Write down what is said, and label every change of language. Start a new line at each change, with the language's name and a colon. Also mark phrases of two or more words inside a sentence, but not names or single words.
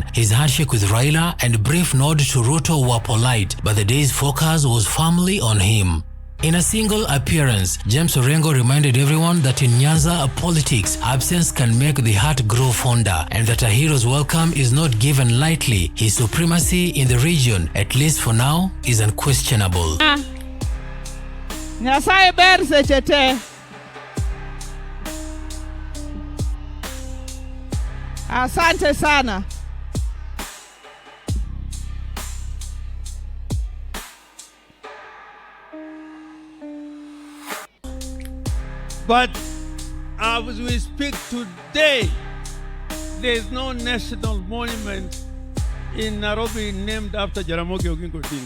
English: His handshake with Raila and brief nod to Ruto were polite, but the day's focus was firmly on him. In a single appearance, James Orengo reminded everyone that in Nyanza politics, absence can make the heart grow fonder, and that a hero's welcome is not given lightly. His supremacy in the region, at least for now, is unquestionable.
Luo (Kenya and Tanzania): Nyasaye ber seche te.
Swahili: Asante sana.
English: But as we speak today, there is no national monument in Nairobi named after Jaramogi Oginga Odinga.